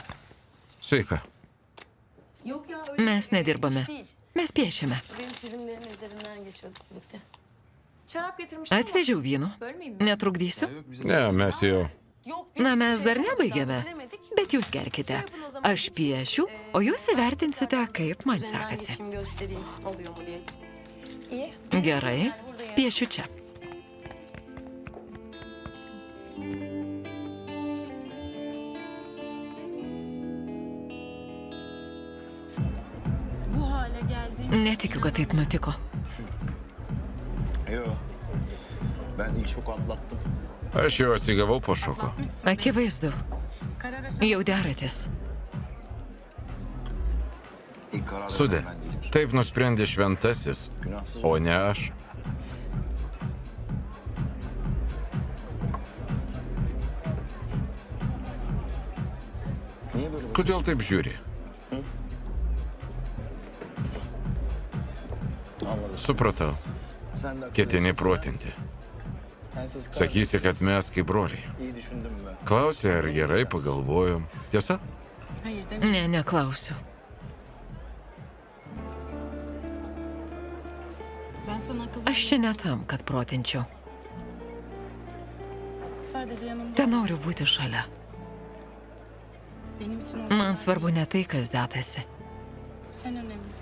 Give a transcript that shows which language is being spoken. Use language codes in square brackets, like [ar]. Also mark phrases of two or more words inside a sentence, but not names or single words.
[lt] Sveika. [tr] Yok ya öyle [lt] Mes [tr] bir [lt] nedirbame. [tr] iş değil. [lt] Mes piešiame. [tr] Benim çizimlerimin üzerinden geçiyorduk birlikte. Şarap getirmiştim ama [lt] Atvežiau vyno. [tr] bölmeyeyim mi? [lt] Netrukdysiu. [tr] Ya yok bize. [lt] Ne, mes jau. [tr] Yok, [lt] Na, [tr] biz [lt] mes dar [tr] şey [lt] nebaigėme. [tr] bitiremedik. [lt] Bet jūs gerkite. Aš piešiu, o jūs įvertinsite, kaip man [tr] Üzerinden [lt] sekasi. [tr] geçeyim göstereyim oluyor mu diye. İyi. [lt] Gerai. Piešiu čia. [tr] Bu hale geldi. [lt] Netikiu, kad taip nutiko. [tr] Yok. Ben ilk şoku atlattım. [lt] Aš jau atsigavau po šoko. Akivaizdu. [tr] Karar aşaması. [lt] Jau deratės. [tr] İlk kararı [lt] Sudė, [tr] veren ben değilim. [lt] taip nusprendė šventasis, [tr] Günahsız [lt] o ne aš. [tr] Niye böyle [lt] Kodėl taip žiūri? [tr] Anladım. [lt] Supratau. [tr] Sen de [lt] Ketini protinti. [tr] Sensiz [lt] Sakysi, kad mes kaip broliai. [tr] İyi düşündüm ben. [lt] Klausė, ar gerai pagalvojom. Tiesa? [tr] Hayır demek. [lt] Ne, neklausiu. [tr] Ben sana akıl [lt] Aš čia ne tam, kad protinčiau. [tr] sadece yanımda. [lt] Te noriu būti šalia. [tr] Benim için [lt] Man svarbu ne tai, kas dedasi, [tr] Sen önemlisin.